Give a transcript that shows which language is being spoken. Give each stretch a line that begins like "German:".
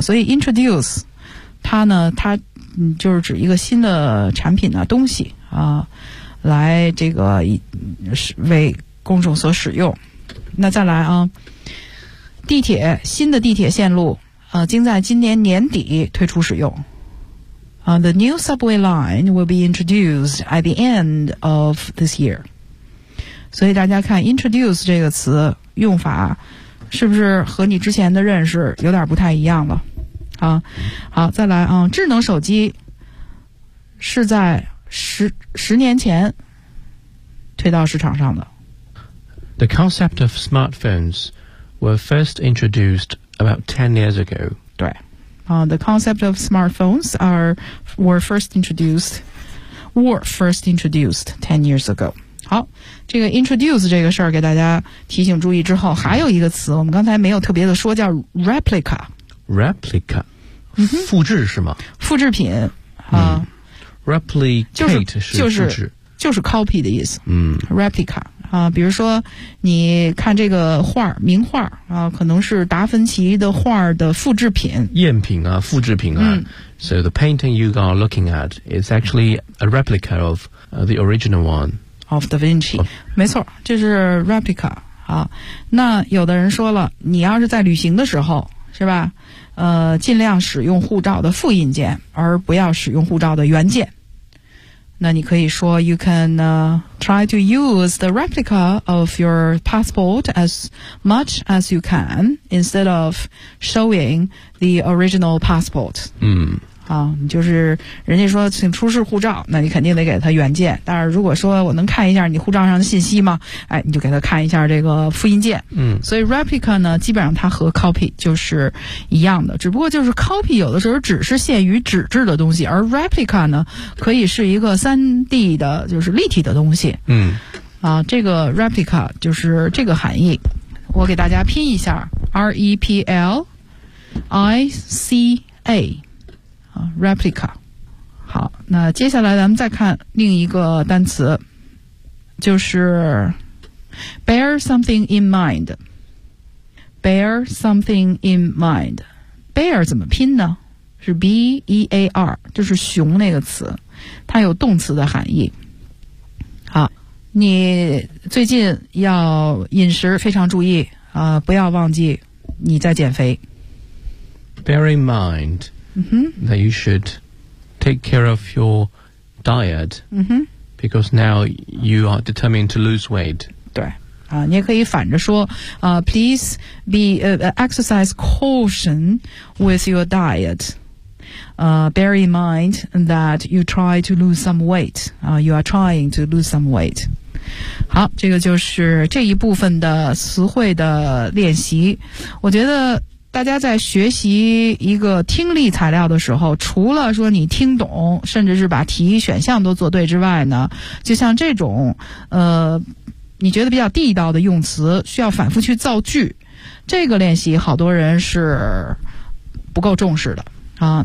Chinese: 所以 introduce 它呢，它就是指一个新的产品的东西啊，来这个为公众所使用。那再来啊，地铁，新的地铁线路将在今年年底推出使用。
English: The new subway line will be introduced at the end of this year.
Chinese: 所以大家看 introduce 这个词用法是不是和你之前的认识有点不太一样了。好，再来啊，智能手机是在十年前推到市场上的。
English: The concept of smartphones were first introduced about 10 years ago.
Chinese: 对。
English: The concept of smartphones were first introduced 10 years ago.
Chinese: 好，这个 introduce 这个事儿给大家提醒注意之后，还有一个词我们刚才没有特别的说，叫 replica。 replica， 复制是吗？复制品啊。
English: replicate
Chinese: 就是 copy 的意思。replica。比如说你看这个画，名画啊，可能是达芬奇的画的复制品，赝品啊，复制品啊。
English: So the painting you are looking at is actually a replica of the original one of Da Vinci。
Chinese: 没错，这是 replica 啊。那有的人说了，你要是在旅行的时候，是吧？尽量使用护照的复印件，而不要使用护照的原件。那你可以说
English: ，you can try to use the replica of your passport as much as you can instead of showing the original passport。嗯，
Chinese: 好，就是人家说请出示护照，那你肯定得给他原件。但是如果说我能看一下你护照上的信息吗？哎，你就给他看一下这个复印件。嗯，所以 replica 呢，基本上它和 copy 就是一样的，只不过就是 copy 有的时候只是限于纸质的东西，而 replica 呢，可以是一个 3D 的，就是立体的东西。嗯，啊，这个 replica 就是这个含义。我给大家拼一下 ，replica。 replica， 好，那接下来咱们再看另一个单词，就是
English: bear something in mind。 bear something in mind，
Chinese: bear 怎么拼呢？是 b e a r， 就是熊那个词，它有动词的含义。好，你最近要饮食非常注意啊，不要忘记你在减肥。
English: bear in mind。 Mm-hmm. That you should take care of your diet、because now you are determined to lose weight.
Chinese: 对、你也可以反着说、
English: please be、exercise caution with your diet.、bear in mind that you try to lose some weight.、you are trying to lose some weight.
Chinese: 好，这个就是这一部分的词汇的练习。我觉得大家在学习一个听力材料的时候，除了说你听懂，甚至是把题选项都做对之外呢，就像这种你觉得比较地道的用词需要反复去造句，这个练习好多人是不够重视的啊。